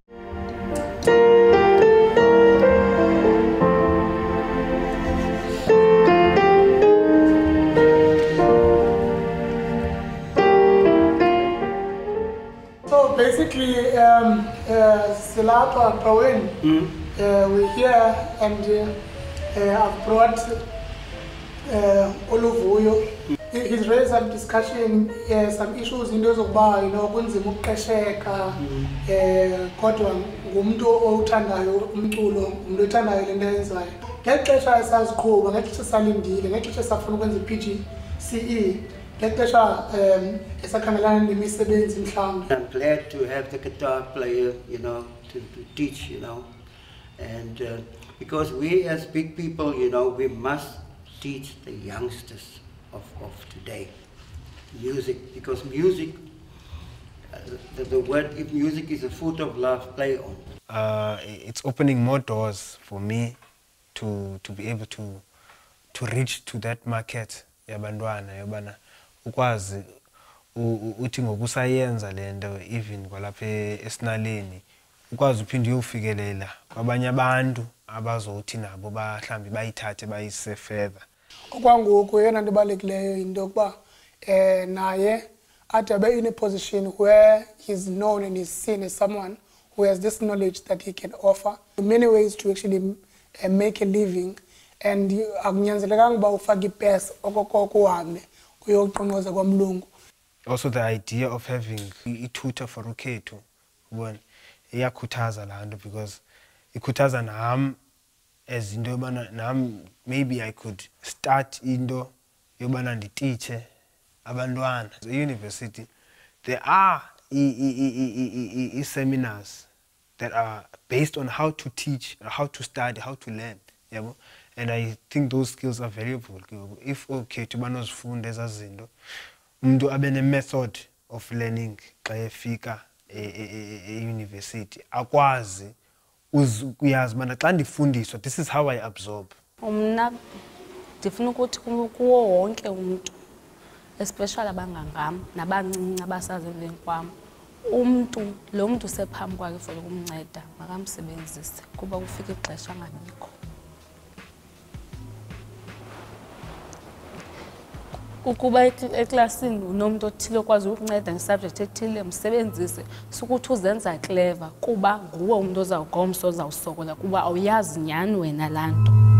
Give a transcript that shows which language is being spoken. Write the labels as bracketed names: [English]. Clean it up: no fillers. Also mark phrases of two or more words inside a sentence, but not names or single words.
[English] So basically, Silapa Pawen, we're here and I've brought Luvuyo. He's raised some discussion, some issues in those of bar, [Xhosa] kunzima ukuqesheka, kodwa ngumuntu othandayo umculo, umuntu othandayo lento ayenzayo. Ngexesha esaziqhuba, ngexesha esalindile, ngexesha esafuna ukwenza i-PGCE, ngexesha esakhangelana nemisebenzi mhlawumbe. [English] I'm glad to have the guitar player, to teach, and because we as big people, we must teach the youngsters of today music, because music, the word if music is a foot of love, play on. It's opening more doors for me to be able to reach to that market [Xhosa] yabantwana yobana ukwazi uthi ngokusayenza lento even kwalapha esinaleni ukwazi uphinde uyofikelela kwabanye abantu abazothi nabo bahlambi bayithathe bayise further. Okwangoku yena nto ibalulekileyo into yokuba naye athi abe [English] in a position where he's known and he's seen as someone who has this knowledge that he can offer many ways to actually make a living, and [Xhosa] akunyanzelekanga uba ufake ipesa okokoko uhambe uyoqonqoza kwamlungu. [English] Also the idea of having a tutor for [Xhosa] uKhethu ubona iyakhuthaza laa nto because ikhuthaza nam as into yobana nam [English] maybe I could start [Xhosa] into yobana nditiche abantwana. [English] The university, there are seminars that are based on how to teach, how to study, how to learn. And I think those skills are valuable. [Xhosa] If uKhethu banozifunda ezaa zinto, umuntu abe ne- [English] method of learning [Xhosa] xa efika e-university akwazi uyazi bana xa ndifundiswa [English] this is how I absorb. [Xhosa] Mna ndifuna ukuthi kuwo wonke umuntu, especially abangangam nabancinci abasazi emveni kwam, lo muntu usephambi kwakhe for ukumnceda makamsebenzise kuba kufika ixesha angabikho. Ukuba eklasini unomuntu othile okwazi ukunceda ngesubject ethile msebenzise, sukuthi uzenza clever kuba nguwe umuntu ozawugomso ozawusokola kuba awuyazi nyani wena laa nto.